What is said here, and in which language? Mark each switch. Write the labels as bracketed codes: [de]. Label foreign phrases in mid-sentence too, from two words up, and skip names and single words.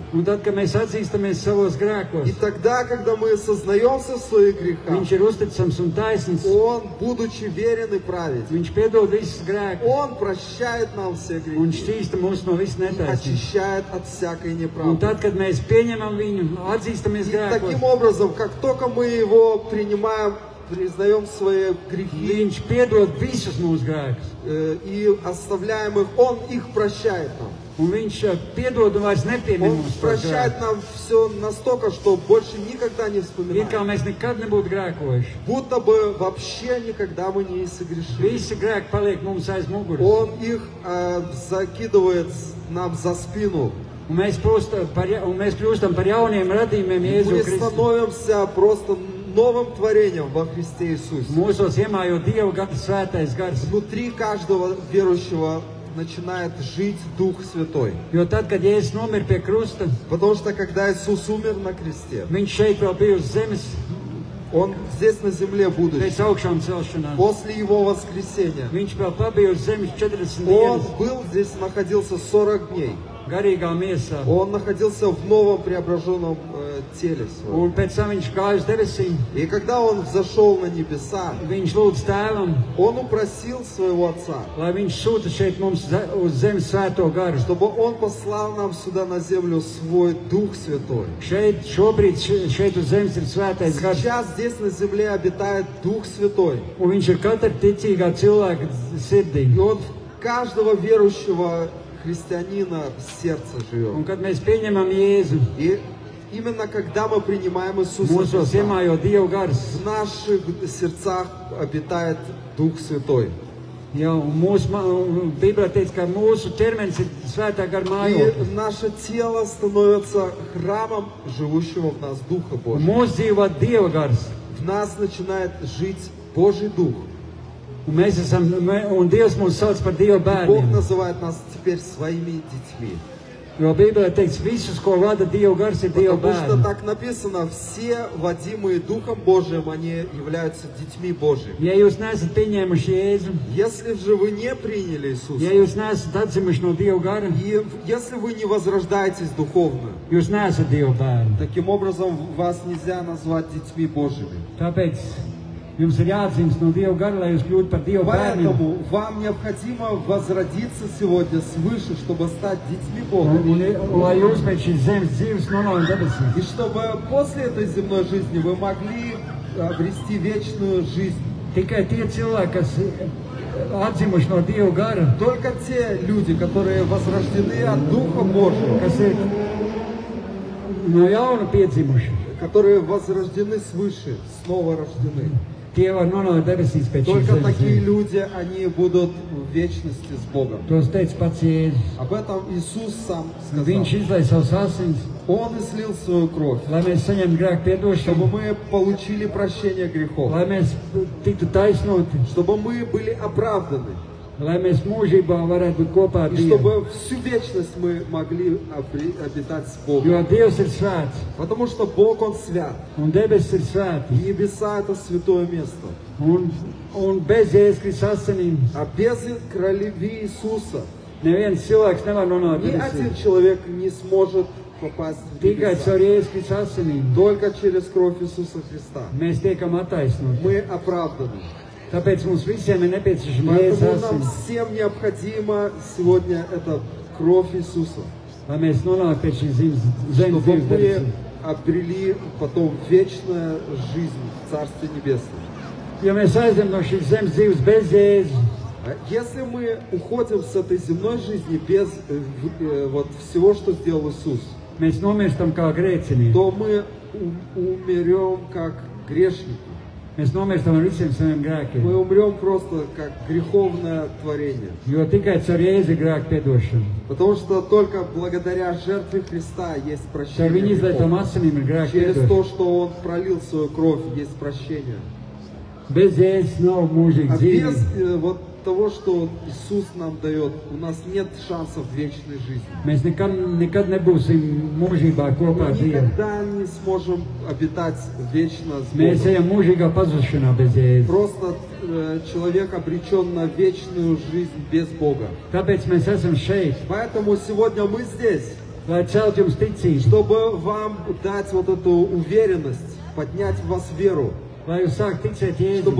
[lv] Un tad, kad mēs atzīstamies savos grēkos, [ru] И тогда, когда мы сознаемся в своих грехах, [lv] viņš ir uzticams un taisnīgs. [ru] Он, будучи верен и праведен, [lv] Viņš piedod visus grēkus [ru] Он прощает нам все [lv] un [ru] грехи [lv] šķīsta mūs no visas [ru] и [lv] netaisnības. [ru] очищает от всякой [lv] Un [ru] неправды. [lv] tad, kad mēs pieņemam viņu, atzīstamies [ru] И [lv] grēkos, [ru] таким образом, как только мы Его принимаем, признаем свои грехи [lv] viņš piedod visus mūsu grēkus. [ru] и оставляем их, Он их прощает нам. [lv] Un viņš piedod un vairs nepiemin [ru] Он [lv] mums par [ru] прощает [lv] grēku. [ru] нам все настолько, что больше никогда не [lv] It kā [ru] вспоминаем. [lv] mēs nekad nebūtu grēkojuši. [ru] Будто бы вообще никогда мы не согрешили. [lv] Visi grēki paliek mums aiz muguras. [ru] Он их закидывает нам за спину. [lv] Un mēs kļūstam par jauniem radījumiem [ru] Мы [lv] Jēzu Kristu. [ru] становимся просто новым творением во Христе Иисусе. [lv] Mūsos iemājot Dievu gars, svētais gars. [ru] Внутри каждого верующего начинает жить Дух Святой. [lv] Jo tad, kad Jēzus nomira pie krusta, [ru] Потому что когда Иисус умер на кресте, [lv] viņš šeit vēl bija uz zemes [ru] Он здесь на земле будучи, [lv] pēc augšām celšanās. [ru] после Его воскресения, [lv] Viņš vēl pabija uz zemes 40 [ru] Он [lv] dienas [ru] был здесь, находился 40 дней. [lv] garīgā miesā. [ru] Он находился в новом преображенном теле своем. [lv] Un pēc tam viņš gāja uz debesīm. [ru] И когда Он взошел на небеса, [lv] Viņš lūdz tēvam, [ru] Он упросил своего Отца, [lv] lai viņš sūta šeit mums uz zemes svēto garu. [ru] чтобы Он послал нам сюда на землю свой Дух Святой. [lv] Šeit šobrīd šeit uz zemes ir svētais gars. [ru] Сейчас здесь на земле обитает Дух Святой. [lv] Un viņš ir katra ticīgā cilvēka sirdī. [ru] И Он в каждого верующего христианина в сердце живет. [lv] Un kad mēs pieņemam Jēzu, [ru] И именно когда мы принимаем Иисуса [lv] mūsos [ru] Христа, [lv] iemājo Dieva gars, [ru] в наших сердцах обитает Дух Святой. [lv] jā, un mūsu Bībelē teica, ka mūsu ķermenis ir svētā gara [ru] И [lv] mājoklis. [ru] наше тело становится храмом живущего в нас Духа [lv] Un [ru] Божьего. [lv] mūsu dzīvo Dieva gars. [ru] В нас начинает жить Божий Дух. [lv] Un Dievs mūs sauc par Dieva [ru] Бог [lv] bērniem. [ru] называет нас теперь своими детьми. [lv] Jo Bībelē teikts, visus, ko vada Dieva gars, ir Dieva [ru] Потому что [lv] bērni. [ru] так написано, все водимые Духом Божиим, они являются детьми Божьими. [lv] Ja jūs neesat pieņēmuši Jēzu, [ru] Если же вы не приняли [lv] ja [ru] Иисуса, [lv] jūs neesat atzimuši no Dieva gara, [ru] и если вы не возрождаетесь духовно, [lv] jūs neesat Dieva bērni. [ru] таким образом вас нельзя назвать детьми Божьими. [lv] Tāpēc jums ir jāatzīst no Dieva gara, lai jūs kļūtu par Dieva bērniem. [ru] Поэтому вам необходимо возродиться сегодня свыше, чтобы стать детьми [lv] Un, [ru] Бога. [lv] un lai jūs pēc šīs zemes dzīves nonāktu debesīs. [ru] И чтобы после этой земной жизни вы могли обрести вечную жизнь. [lv] Tikai tie cilvēki, kas atzimuši no Dieva gara, [ru] Только те люди, которые возрождены от Духа Божьего, [lv] kas ir no jauna piedzimuši, [ru] которые возрождены свыше, снова рождены. [lv] tie var nonākt debesīs pēc šīs [ru] Только [lv] zemes [ru] такие [lv] dzīves. [ru] люди, они будут в вечности с Богом. [lv] Tos teica pats Jēzus. [ru] Об этом Иисус сам [lv] Viņš [ru] сказал. [lv] izlaiž savus asins, [ru] Он излил свою кровь, [lv] lai mēs saņemtu grēku [ru] чтобы [lv] piedošanu, [ru] мы получили прощение грехов, [lv] lai mēs tiktu taisnoti, [ru] чтобы мы были оправданы, [lv] lai mēs mūžībā varētu būt kopā ar [ru] и [lv] Dievu. [ru] чтобы всю вечность мы могли обитать с [lv] Jo [ru] Богом. [lv] Dievs ir svēts, [ru] Потому что Бог, Он свят. [lv] un debesis ir svētas. [ru] И небеса — это святое место. [lv] Un bez Jēzus Kristus asinīm [ru] А без крови Иисуса [lv] neviens cilvēks nevar nonākt [ru] ни один [lv] debesīs. [ru] человек не сможет попасть в [lv] Tikai [ru] небеса. [lv] caur Jēzus Kristus asinīm [ru] Только через кровь Иисуса Христа. [lv] mēs tiekam attaisnoti. [ru] Мы оправданы. [lv] Tāpēc mums visiem ir nepieciešama Jēzus [ru] Поэтому нам [lv] asins, [ru] всем необходимо сегодня это кровь Иисуса. [lv] lai mēs nonāktu pie šīs zemes [ru] Чтобы [lv] dzīves [ru] мы [lv] debesīs. [ru] обрели потом вечную жизнь в Царстве Небесном. [lv] Ja mēs aizem no šīs zemes dzīves bez Jēzus, [ru] Если мы уходим с этой земной жизни без вот всего, что сделал Иисус, [lv] mēs nomirstam kā grēcinieki. [ru] то мы умрем как грешники. [lv] Mēs nomirstam ar visiem saviem [ru] Мы [lv] grēkiem. [ru] умрем просто как греховное творение. [lv] Jo tikai caur Jēzu ir grēku piedošana. [ru] Потому что только благодаря жертве Христа есть [lv] Caur [ru] прощение [lv] viņa izlaitam [ru] грехов. [lv] asinīm ir grēku [ru] Через [lv] piedošana. [ru] то, что Он пролил свою кровь, есть прощение. [lv] Bez Jēzus nav mūžīga [ru] А без [lv] dzīvība. [ru] вот того, что Иисус нам дает, у нас нет шансов вечной жизни. [lv] Mēs nekad nebūsim mūžībā kopā [ru] Мы [lv] ar Dievu. [ru] никогда не сможем обитать вечно с [lv] Mēs [ru] Богом. [lv] ejam mūžīgā pazušanā bez Jēzus. [ru] Просто человек обречен на вечную жизнь без Бога. [lv] Tāpēc mēs esam šeit, [ru] Поэтому сегодня мы здесь, [lv] lai celtu jums ticību, [ru] чтобы вам дать вот эту уверенность, поднять в вас веру, [lv] lai jūs sāktu ticēt [ru] чтобы